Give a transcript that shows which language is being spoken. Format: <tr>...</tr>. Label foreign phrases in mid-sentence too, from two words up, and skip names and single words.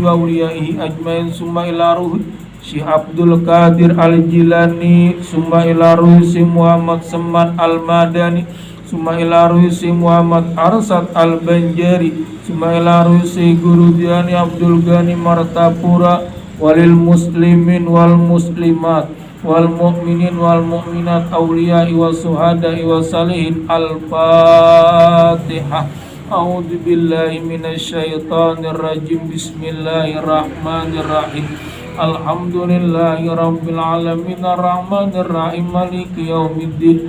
<ar>وأوليائه أجمعين، ثم إلى روح الشيخ عبد القادر الجيلاني، ثم إلى روح الشيخ محمد سمان المدني، ثم إلى روح الشيخ محمد أرشد البنجري، ثم إلى روح الشيخ گورو جاني عبد الغني مرتافورا، وللمسلمين والمسلمات والمؤمنين والمؤمنات أولياء وشهداء وصالحين. Al-Fatihah. أعوذ بالله من الشيطان الرجيم. بسم الله الرحمن الرحيم. الحمد لله رب العالمين الرحمن الرحيم مالك يوم الدين.</ar>